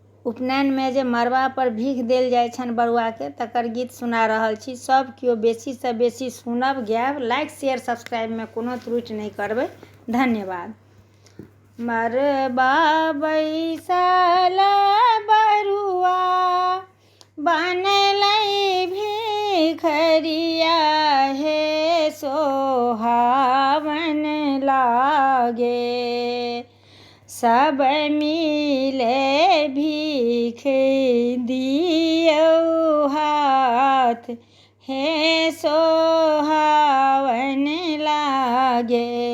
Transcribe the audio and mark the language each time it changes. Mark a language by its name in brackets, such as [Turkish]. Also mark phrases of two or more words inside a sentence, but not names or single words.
[Maithili] उपनयन में जे मड़बा पर भीख देल जाय छन बरुआ के, तकर गीत सुना रहल छी। सब केओ बेसी से बेसी सुनब, गायब, [English] like share subscribe [Maithili] में कोनो त्रुटि नहीं करबै। धन्यवाद। मड़बा बैसल बरुआ बनलै भिखरिया, हे सोहावन लागे। सब मिले भीख दियौ हाथ, हे सोहावन लागे।